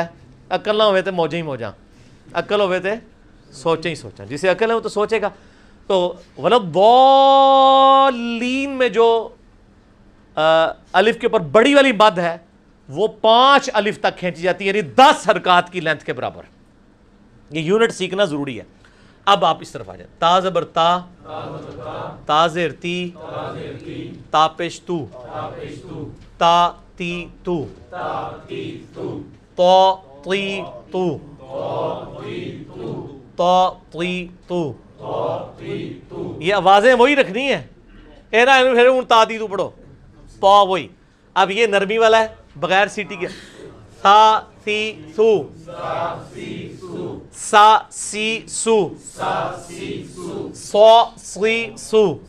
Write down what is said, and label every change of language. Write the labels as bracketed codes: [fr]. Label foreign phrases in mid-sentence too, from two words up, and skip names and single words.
[pa] عقل نہ ہوئے تے موجاں ہی موجاں، عقل ہوئے تے سوچیں ہی سوچاں، [ur] جسے عقل ہے وہ تو سوچے گا۔ تو ولضالین میں جو الف کے اوپر بڑی والی مد ہے وہ 5 الف تک کھینچی جاتی ہے، یعنی 10 حرکات کی لینتھ کے برابر۔ یہ یونٹ سیکھنا ضروری ہے۔ اب آپ اس طرف آ جائیں. تا زبر تا, تا زیر تی, تا پیش تو, تا تی تو, تو تی تو, تو تی تو. یہ آوازیں وہی رکھنی ہیں. اے نا پھر تا تی تو پڑھو, تو وہی. اب یہ نرمی والا ہے بغیر سیٹی کے. سا سی سو, سا سی سو, سو سی سو.